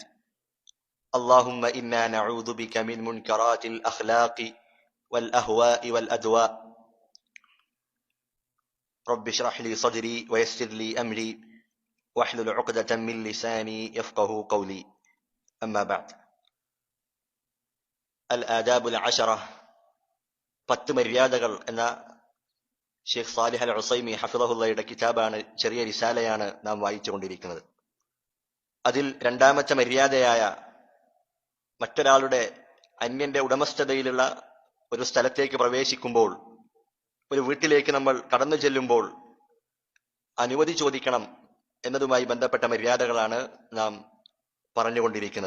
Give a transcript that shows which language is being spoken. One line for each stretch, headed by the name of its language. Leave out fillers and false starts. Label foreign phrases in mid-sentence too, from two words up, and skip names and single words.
Arabic: اللهم إنا نعوذ بك من منكرات الأخلاق والأهواء والأدواء. رب اشرح لي صدري ويسر لي أمري واحلل عقدة من لساني يفقه قولي. أما بعد. الآداب العشرة
Malayalam: 10 മര്യാദകൾ എന്ന ഷെയ്ഖ് സാലിഹ് അൽ ഉസൈമി ഹഫിളഹുള്ളയുടെ കിതാബാണ്, ചെറിയ റിസാലയാണ് നാം വായിച്ചുകൊണ്ടിരിക്കുന്നത്. അതിൽ രണ്ടാമത്തെ മര്യാദയായ മറ്റൊരാളുടെ അന്യന്റെ ഉടമസ്ഥതയിലുള്ള ഒരു സ്ഥലത്തേക്ക് പ്രവേശിക്കുമ്പോൾ, ഒരു വീട്ടിലേക്ക് നമ്മൾ കടന്നു ചെല്ലുമ്പോൾ അനുമതി ചോദിക്കണം എന്നതുമായി ബന്ധപ്പെട്ട മര്യാദകളാണ് നാം പറഞ്ഞുകൊണ്ടിരിക്കുന്നത്.